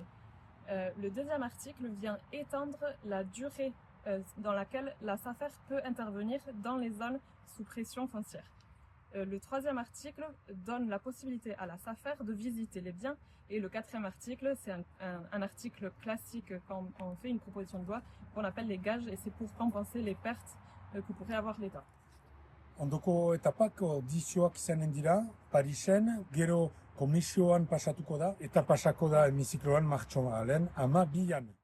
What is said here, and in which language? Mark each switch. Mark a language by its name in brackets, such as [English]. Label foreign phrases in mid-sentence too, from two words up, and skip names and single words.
[French] Le deuxième article vient étendre la durée dans laquelle la SAFER peut intervenir dans les zones sous pression foncière. Le troisième article donne la possibilité à la SAFER de visiter les biens et le quatrième article, c'est un article classique quand on fait une proposition de loi qu'on appelle les gages et c'est pour compenser les pertes que pourrait avoir l'État. [Basque] Ondoko etapak audizioak izanen dira, Parisen, gero komisioan pasatuko da, eta pasako da hemizikloan martxoaren 12an.